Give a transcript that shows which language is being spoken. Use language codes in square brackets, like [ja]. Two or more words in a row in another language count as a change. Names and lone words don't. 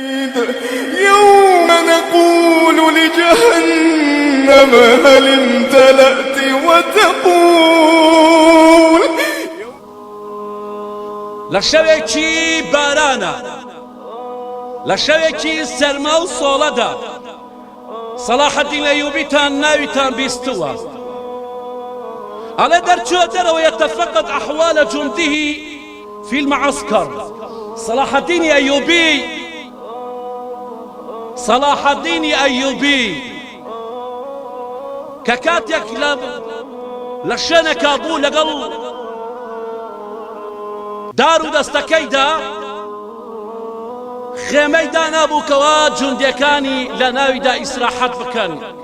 [ar] يوم نقول لجهنم هل امتلأت وتقول [ckb] لشوێکی بارانە لە شەوێکی سەرما و سۆڵەدا صلاح الدین ئەیوبیتان ناویتان بیستووە ئەڵێ دەرچووە دەرەوە [ar] يتفقد أحوال جنده في المعسكر [ckb] صلاح الدين ئەیوبی کە کاتێک لە شوێنێکا بوو لەگەڵ دار و دەستەکەیدا خێمەی دانابووکەوە جوندەکانی لە ناویدا ئیسراحەت بکەن